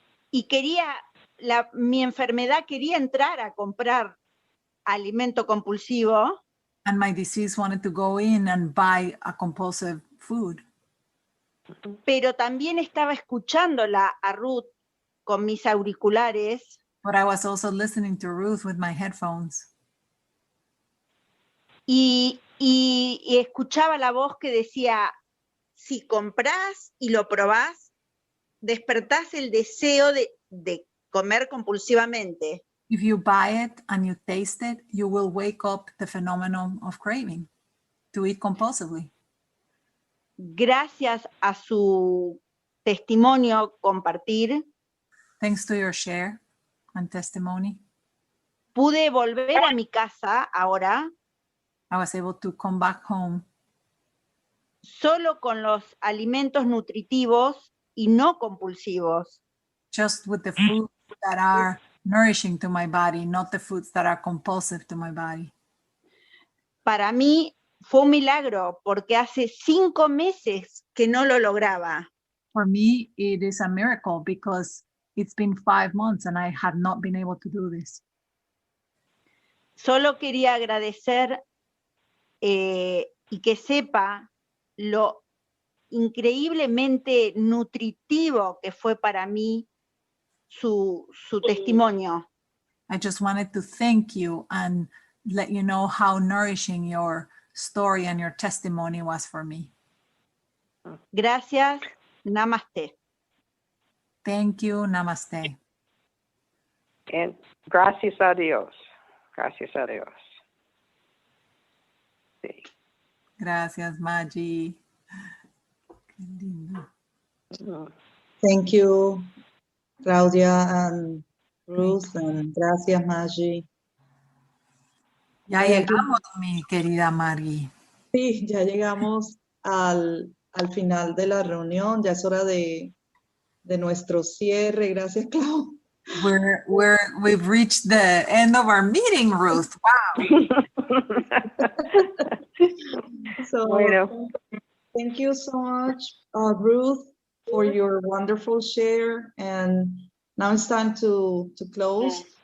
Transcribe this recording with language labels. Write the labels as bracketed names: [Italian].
[Spanish] y mi enfermedad quería entrar a comprar alimento compulsivo, [English] and my disease wanted to go in and buy a compulsive food. [Spanish] pero también estaba escuchándola a Ruth con mis auriculares, [English] But I was also listening to Ruth with my headphones. [Spanish] y escuchaba la voz que decía, si comprás y lo probás, despertás el deseo de comer compulsivamente. [English] If you buy it and you taste it, you will wake up the phenomenon of craving to eat compulsively. [Spanish] Gracias a su testimonio compartir, [English] Thanks to your share and testimony, [Spanish] pude volver a mi casa ahora [English] I was able to come back home [Spanish] solo con los alimentos nutritivos y no compulsivos. [English] just with the foods that are nourishing to my body, not the foods that are compulsive to my body. [Spanish] Para mí fue un milagro porque hace 5 meses que no lo lograba. [English] For me, it is a miracle because it's been 5 months and I have not been able to do this. [Spanish] Solo quería agradecer y que sepa lo increíblemente nutritivo que fue para mí su testimonio. [English] I just wanted to thank you and let you know how nourishing your story and your testimony was for me. [Spanish] Gracias, namaste. [English] Thank you, namaste. [Spanish] And gracias a Dios. Gracias a Dios. [English] see. [Spanish] Gracias, Maggie. Qué lindo. [English] Thank you, Claudia and Ruth, and gracias, Maggie. [Spanish] Ya Ay, aquí- llegamos, mi querida Maggie. Sí, ya llegamos al final de la reunión, ya es hora de nuestro cierre. Gracias, Clau. [English] We've reached the end of our meeting, Ruth. Wow. So, [Spanish] Bueno. [English] thank you so much, Ruth, for your wonderful share. And now it's time to close.